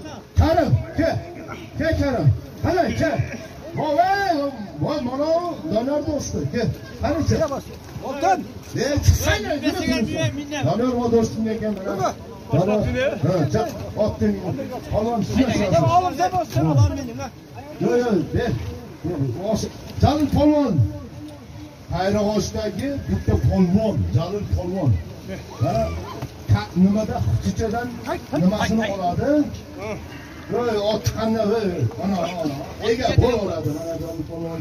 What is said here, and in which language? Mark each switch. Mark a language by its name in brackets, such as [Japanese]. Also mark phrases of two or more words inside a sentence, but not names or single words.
[Uzbek] Karim, ke. Ke Karim. Qani, ke. Voy, mana Doniyor do'sti. Ke. Qani, ke. Oltin. Chiqsana. Doniyor va do'stim ekan mana. Ha, chiq. 60.000. Polvon sizga. [Turkish] Oğlum sen olsun, Allah'ım benim ha. [Uzbek] Yo'q, ber. Jalil polvon. Xayrog'ochdagi bitta polvon, Jalil polvon. Ha, nimada chichadan nimasini oladi? Voy, otqanni, ana, ega bo'laveradi mana Jalil polvon.